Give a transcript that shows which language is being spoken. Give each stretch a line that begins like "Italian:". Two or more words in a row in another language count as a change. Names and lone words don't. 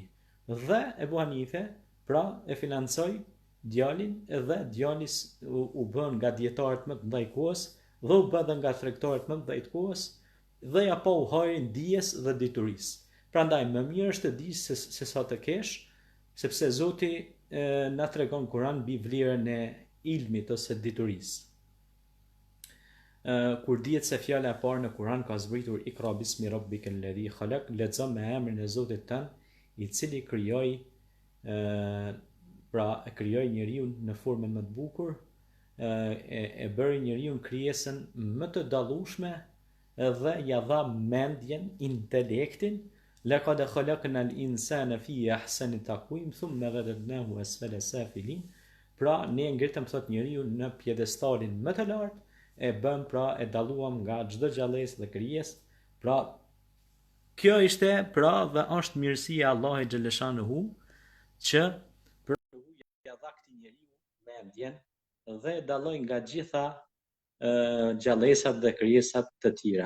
Albanian: Dhe Ebu Hanife pra e financoi djalin edhe djalis u bën nga dietarët më të mëdhenj kohës dhe u bë nga tregtarët më të mëdhenj të kohës dhe ja pa u hajrin dijes dhe diturisë. Prandaj më mirë është të dish se sa të kesh, sepse Zoti na tregon Kur'an mbi vlerën e ilmit ose diturisë. Kur dihet se fjala e parë në Kur'an ka zbritur
Arabic: اقرأ باسم ربك الذي خلق,
Albanian: lexo me emrin e Zotit tënd, i cili krijoi, pra e krijoi njeriu në formën më të bukur, e bëri njeriu krijesën më të dallueshme dhe ja dha mendjen, intelektin.
Arabic: لقد خلقنا الإنسان في أحسن تقويم ثم رددناه أسفل سافلين.
Albanian: Pra ne ngritëm thot njeriu në pjedestalin më të lartë, e bëm pra e dalluam nga çdo gjallësë dhe krijesë. Pra kjo ishte pra dhe është mirësia e Allahut xhaleshanuhu që pra ja dha këtij njeriu mendjen dhe e dalloi nga gjitha gjallësat dhe krijesat të tjera.